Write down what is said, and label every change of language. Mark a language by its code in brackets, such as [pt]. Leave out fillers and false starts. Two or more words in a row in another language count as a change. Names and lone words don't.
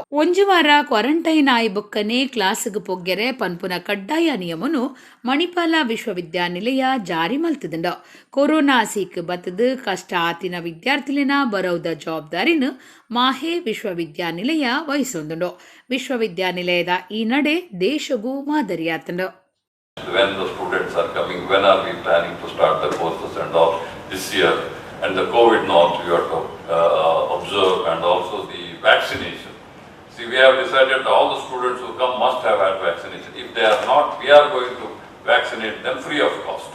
[tcy] ಒಂಜು ವಾರ ಕ್ವಾರಂಟೈನ್ ಆಯಿ ಬೊಕ್ಕನೆ ಕ್ಲಾಸ್ಗೆ ಪೊಗ್ಗೆರೆ ಪನ್ಪುನ ಕಡ್ಡಾಯ ನಿಯಮನು ಮಣಿಪಾಲ ವಿಶ್ವವಿದ್ಯಾನಿಲಯ ಜಾರಿ ಮಲ್ತುಂಡು. ಕೊರೋನಾ ಸೀಕ್ ಬತ್ತದು ಕಷ್ಟ ಆತಿನ ವಿದ್ಯಾರ್ಥಿಲಿನ ಬರೋದ ಜವಾಬ್ದಾರಿನ ಮಾಹೆ ವಿಶ್ವವಿದ್ಯಾನಿಲಯ ವಹಿಸೊಂದುಂಡು. ವಿಶ್ವವಿದ್ಯಾನಿಲಯದ ಈ ನಡೆ ದೇಶಗೂ ಮಾದರಿಯಾತುಂಡು. [en] When the students are coming, when are we planning to start the courses and all this year? And the COVID norms we have to observe, and also the vaccination. See, we have decided all the students who come must have had vaccination. If they are not, we are going to vaccinate them free of cost.